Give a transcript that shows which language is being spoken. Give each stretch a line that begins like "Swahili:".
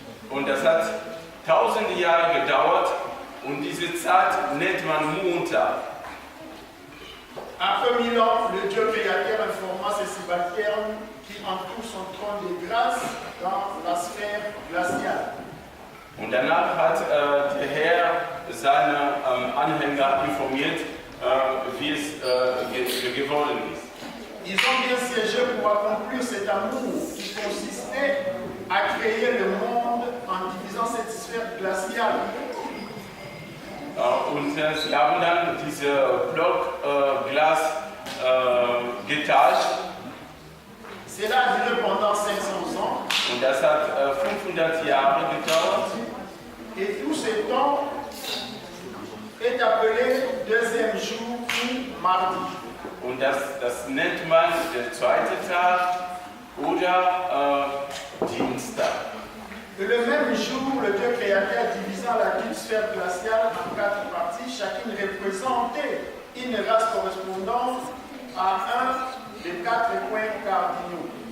German: Und das hat tausende Jahre gedauert und diese Zeit nennt man Montag.
French: Après 1000 ans, le Dieu créateur informa ses subalternes qui entourent son trône de grâce dans la sphère glaciale.
German: Und danach hat der Herr seine Anhänger informiert, wie es geworden ist.
French: Ils ont bien siégé pour accomplir cet amour qui consistait à créer le monde en divisant cette sphère glaciale.
German: Und sie haben dann diese Blockglas getauscht.
French: Cela a duré pendant 500 ans.
German: Und das hat 500 Jahre gedauert.
French: Et tout ce temps est appelé deuxième jour ou mardi.
German: Und das nennt man der zweite Tag oder Dienstag.
French: Et le même jour, le Dieu créateur divisant la dite sphère glaciale en 4 parties, chacune représentait une race correspondant à un des 4 points cardinaux.